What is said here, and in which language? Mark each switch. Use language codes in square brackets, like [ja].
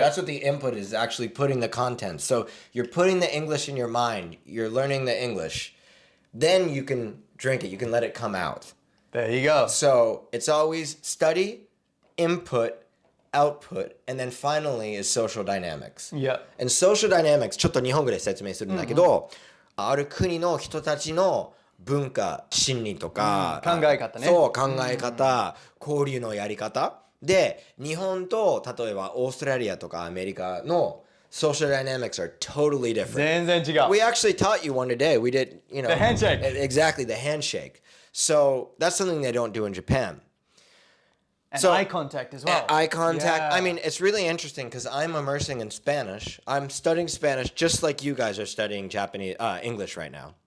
[en] That's what the input is, actually putting the content. So you're putting the English in your mind. You're learning the English. Then you can drink it. You can let it come out. There you go. So it's always study, input, output, and then finally is social dynamics. Yeah. And social dynamics, [ja] ちょっと日本語で説明するんだけど、ある国の人たちの文化、心理とか、考え方ね。そう、考え方、交流のやり方。で、日本と例えばオーストラリアとかアメリカの [en] social dynamics are totally different. [ja] 全然違う。 [en] We actually taught you one today. We did, The handshake. Exactly, the handshake. So that's something they don't do in Japan. And So- eye contact as well. Eye contact. Yeah. I mean, it's really interesting because I'm immersing in Spanish. I'm studying Spanish just like you guys are studying English right now.